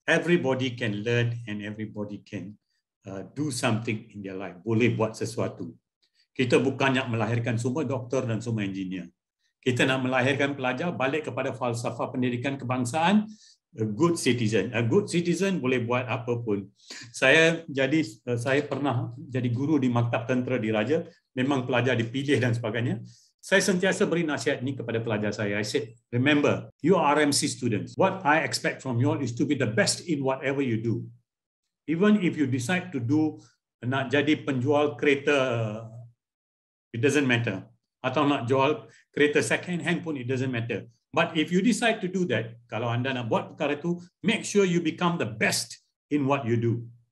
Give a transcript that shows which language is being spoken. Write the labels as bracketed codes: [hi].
[en] Everybody can learn and everybody can do something in their life. [ms] Boleh buat sesuatu. Kita bukan nak melahirkan semua doktor dan semua engineer. Kita nak melahirkan pelajar balik kepada falsafah pendidikan kebangsaan, [en] a good citizen. A good citizen [ms] boleh buat apa pun. Saya pernah jadi guru di Maktab Tentera Diraja, memang pelajar dipilih dan sebagainya. Saya sentiasa beri nasihat ini kepada pelajar saya. [en] I said, remember, you are RMC students. What I expect from you all is to be the best in whatever you do. Even if you decide to [ms] nak jadi penjual kereta, [en] it doesn't matter. [ms] Atau nak jual kereta second hand pun, [en] it doesn't matter. But if you decide to do that, [ms] kalau anda nak buat perkara itu, [en] make sure you become the best in what you do.